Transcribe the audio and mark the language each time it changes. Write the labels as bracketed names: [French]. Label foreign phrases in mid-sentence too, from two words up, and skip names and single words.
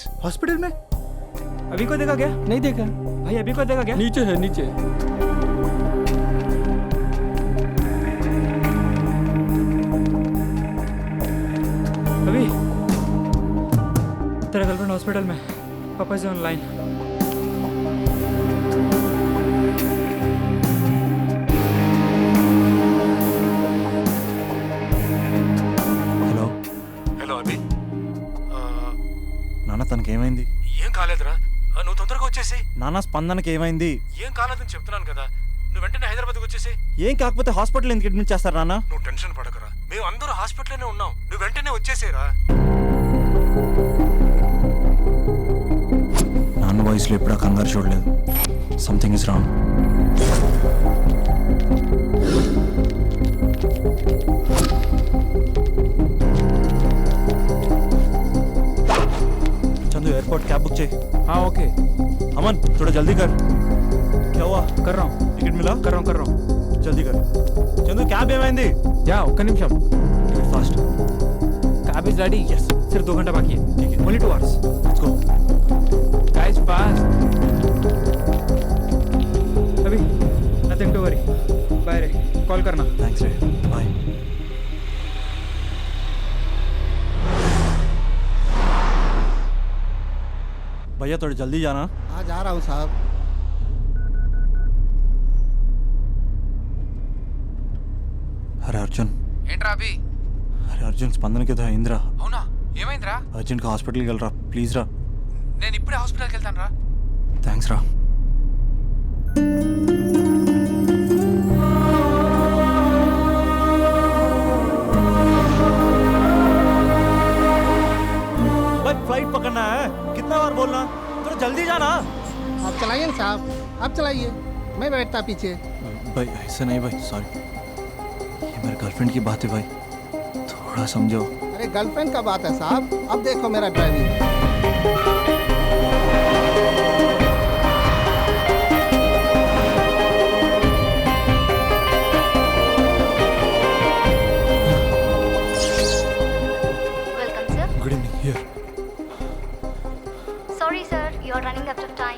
[Hindi] हॉस्पिटल में। अभी को देखा क्या? नहीं देखा भाई अभी को देखा क्या? नीचे है नीचे। अभी तेरा गर्लफ्रेंड हॉस्पिटल में, पापा से ऑनलाइन। [Telugu] హలో హలో అభి, నాన్న తనకి ఏమైంది? ఏం కాలేదురా, నువ్వు తొందరగా వచ్చేసి. నాన్న స్పందనకి ఏమైంది? ఏం కాలేదని చెప్తున్నాను కదా, నువ్వు వెంటనే హైదరాబాద్కి వచ్చేసి. ఏం కాకపోతే హాస్పిటల్ ఎందుకు అడ్మిట్ చేస్తారు నాన్న? నువ్వు టెన్షన్ పడకరా, మేము అందరూ హాస్పిటల్లోనే ఉన్నాం, నువ్వు వెంటనే వచ్చేసేరా. నాన్న వాయిస్లో ఎప్పుడా కంగారు చూడలేదు. [English] Something is wrong. [Hindi] चंदू एयरपोर्ट कैब बुक चाहिए। हाँ ओके, अमन थोड़ा जल्दी कर। क्या हुआ? कर रहा हूँ, टिकट मिला? कर रहा हूँ। जल्दी कर। चंदू कैब ఏమైంది? [Telugu] या ఒక్క నిమిషం। [Hindi] फास्ट। [English] Cab is ready. Yes, [Hindi] सिर्फ 2 घंटा बाकी है। ठीक है। [English] Only 2 hours. Let's go. Guys fast. अभी nothing to worry. [Hindi] बाय रे, कॉल करना। थैंक्स रे, बाय। भैया थोड़ा जल्दी जाना। हाँ जा रहा हूँ साहब। अरे अर्जुन, [Telugu] ఏంట్రా అభి? [Hindi] अरे अर्जुन स्पंदन के तो इंदिरा [Telugu] అవునా, ఏమైందిరా? [Hindi] अर्जुन का हॉस्पिटल की रा प्लीज रा। [Telugu] నేను ఇప్పుడే హాస్పిటల్కి వెళ్తాను రా. [Hindi] थैंक्स रा। भाई फ्लाइट पकड़ना है, कितना बार बोलना? थोड़ा जल्दी जाना। आप चलाइए ना साहब, आप चलाइए, मैं बैठता पीछे। भाई ऐसा नहीं भाई, सॉरी, ये मेरे गर्लफ्रेंड की बात है भाई, थोड़ा समझो। अरे गर्लफ्रेंड का बात है साहब, अब देखो मेरा ड्राइविंग। [English] Welcome, sir. Good evening. Here Sorry, sir, you are running out of time.